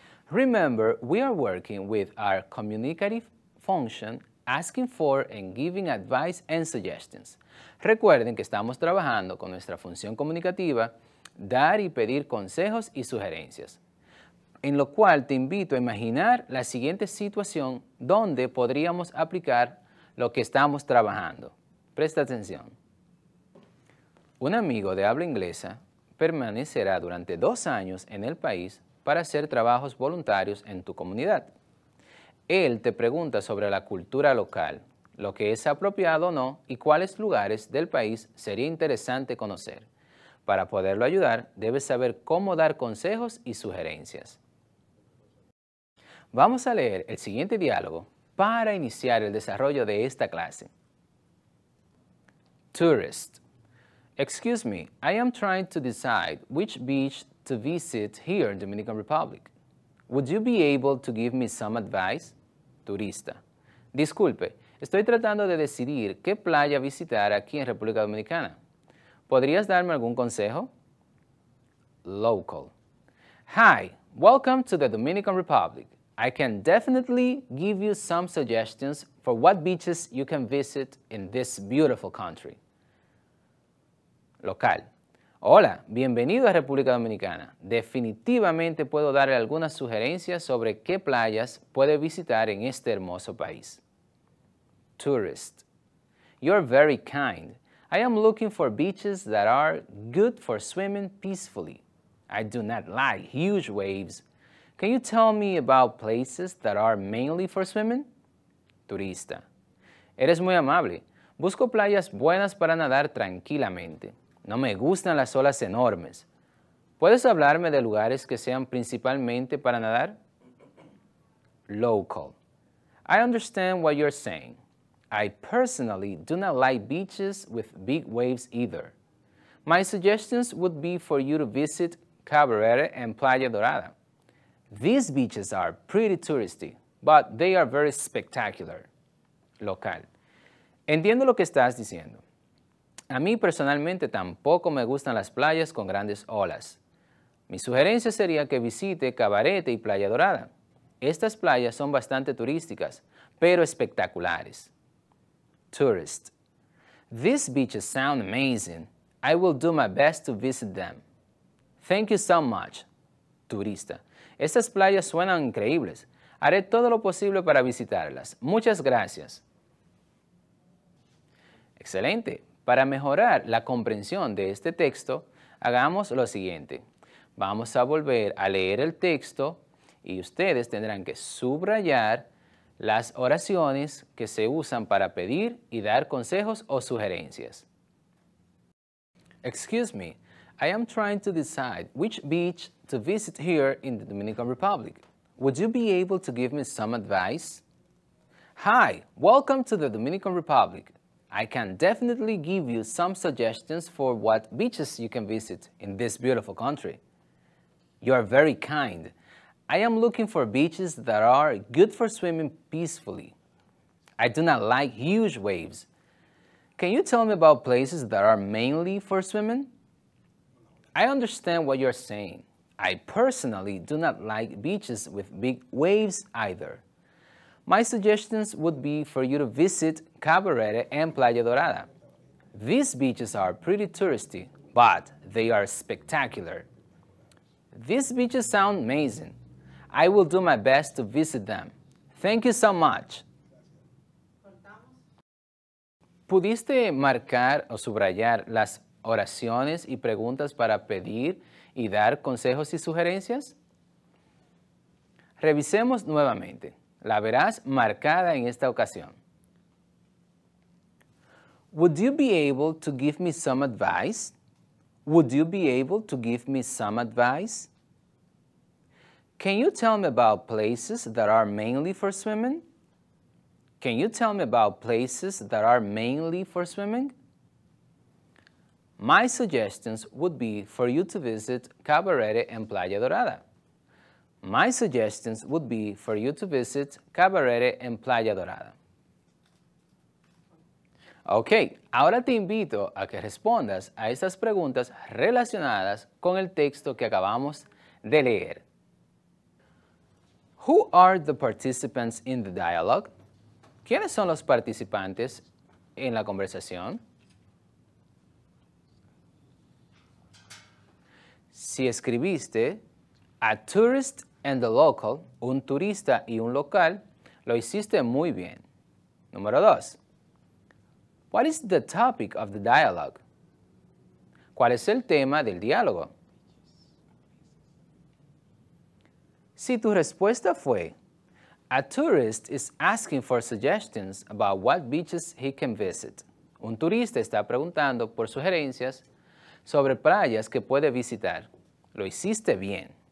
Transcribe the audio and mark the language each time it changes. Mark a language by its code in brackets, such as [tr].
[en] Remember, we are working with our communicative function, asking for and giving advice and suggestions. [es] Recuerden que estamos trabajando con nuestra función comunicativa, dar y pedir consejos y sugerencias, en lo cual te invito a imaginar la siguiente situación donde podríamos aplicar lo que estamos trabajando. Presta atención. Un amigo de habla inglesa permanecerá durante 2 años en el país para hacer trabajos voluntarios en tu comunidad. Él te pregunta sobre la cultura local, lo que es apropiado o no y cuáles lugares del país sería interesante conocer. Para poderlo ayudar, debes saber cómo dar consejos y sugerencias. Vamos a leer el siguiente diálogo para iniciar el desarrollo de esta clase. [en] Tourist. Excuse me, I am trying to decide which beach to visit here in Dominican Republic. Would you be able to give me some advice? [es] Turista. Disculpe, estoy tratando de decidir qué playa visitar aquí en República Dominicana. ¿Podrías darme algún consejo? [en] Local. Hi, welcome to the Dominican Republic. I can definitely give you some suggestions for what beaches you can visit in this beautiful country. [es] Local. Hola, bienvenido a República Dominicana. Definitivamente puedo darle algunas sugerencias sobre qué playas puede visitar en este hermoso país. [en] Tourist. You're very kind. I am looking for beaches that are good for swimming peacefully. I do not like huge waves. Can you tell me about places that are mainly for swimming? [es] Turista. Eres muy amable. Busco playas buenas para nadar tranquilamente. No me gustan las olas enormes. ¿Puedes hablarme de lugares que sean principalmente para nadar? [en] Local. I understand what you're saying. I personally do not like beaches with big waves either. My suggestions would be for you to visit Cabarete and Playa Dorada. These beaches are pretty touristy, but they are very spectacular. [es] Local. Entiendo lo que estás diciendo. A mí personalmente tampoco me gustan las playas con grandes olas. Mi sugerencia sería que visite Cabarete y Playa Dorada. Estas playas son bastante turísticas, pero espectaculares. [en] Tourist. These beaches sound amazing. I will do my best to visit them. Thank you so much. [es] Turista. Estas playas suenan increíbles. Haré todo lo posible para visitarlas. Muchas gracias. Excelente. Para mejorar la comprensión de este texto, hagamos lo siguiente. Vamos a volver a leer el texto y ustedes tendrán que subrayar las oraciones que se usan para pedir y dar consejos o sugerencias. [en] Excuse me, I am trying to decide which beach to visit here in the Dominican Republic. Would you be able to give me some advice? Hi, welcome to the Dominican Republic. I can definitely give you some suggestions for what beaches you can visit in this beautiful country. You are very kind. I am looking for beaches that are good for swimming peacefully. I do not like huge waves. Can you tell me about places that are mainly for swimming? I understand what you're saying. I personally do not like beaches with big waves either. My suggestions would be for you to visit Cabarete and Playa Dorada. These beaches are pretty touristy, but they are spectacular. These beaches sound amazing. I will do my best to visit them. Thank you so much. [es] ¿Pudiste marcar o subrayar las oraciones y preguntas para pedir y dar consejos y sugerencias? Revisemos nuevamente. La verás marcada en esta ocasión. [en] Would you be able to give me some advice? Would you be able to give me some advice? Can you tell me about places that are mainly for swimming? Can you tell me about places that are mainly for swimming? My suggestions would be for you to visit Cabarete and Playa Dorada. My suggestions would be for you to visit Cabarete and Playa Dorada. [es] Ok, ahora te invito a que respondas a estas preguntas relacionadas con el texto que acabamos de leer. [en] Who are the participants in the dialogue? [es] ¿Quiénes son los participantes en la conversación? Si escribiste [en] a tourist and a local, [es] un turista y un local, lo hiciste muy bien. Número 2. [en] What is the topic of the dialogue? [es] ¿Cuál es el tema del diálogo? Si tu respuesta fue, [en] a tourist is asking for suggestions about what beaches he can visit. [es] Un turista está preguntando por sugerencias sobre playas que puede visitar. Lo hiciste bien.